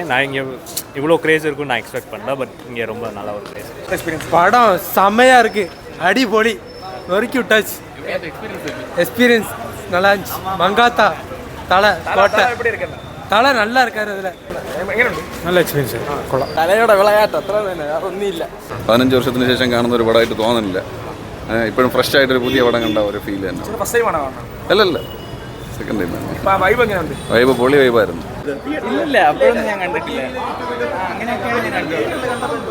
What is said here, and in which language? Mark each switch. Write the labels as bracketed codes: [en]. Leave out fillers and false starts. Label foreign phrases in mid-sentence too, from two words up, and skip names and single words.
[ta] நான் இங்கே இவ்வளோ க்ரேஸ் இருக்குன்னு நான் எக்ஸ்பெக்ட் பண்ணல. பட் இங்கே ரொம்ப நல்ல ஒரு க்ரேஸ். எக்ஸ்பீரியன்ஸ் படம் செம்மையாக இருக்கு. அடிபொலி வரைக்கும் [en] touch experience [ta] நல்லா இருந்துச்சு. மங்காத்தா தலை கோட்டை எப்படி இருக்கு? தலை நல்லா இருக்காரு. அதில் நல்ல எக்ஸ்பீரியன்ஸ் കൊള്ളാം. [ml] തലയുടെ വിളയാട്ട് അത്ര തന്നെ, അതൊന്നും ഇല്ല. 15 വർഷത്തിന് ശേഷം കാണുന്ന ഒരു പടമായിട്ട് തോന്നുന്നില്ല. ഇപ്പോഴും ഫ്രഷ് ആയിട്ടൊരു പുതിയ പടം കണ്ട ഒരു ഫീൽ തന്നെ. [en] first time [ml] ആണോ കാണുന്നത്? അല്ലല്ല, [en] second time [ml] തന്നെ. വൈബ് എങ്ങനെയുണ്ട്? വൈബ് പൊളി വൈബായിരുന്നു. ഇല്ല, അപ്പോഴൊന്നും ഞാൻ കണ്ടിട്ടില്ല. അങ്ങനെയൊക്കെയാണ് ഞാൻ കണ്ടത്.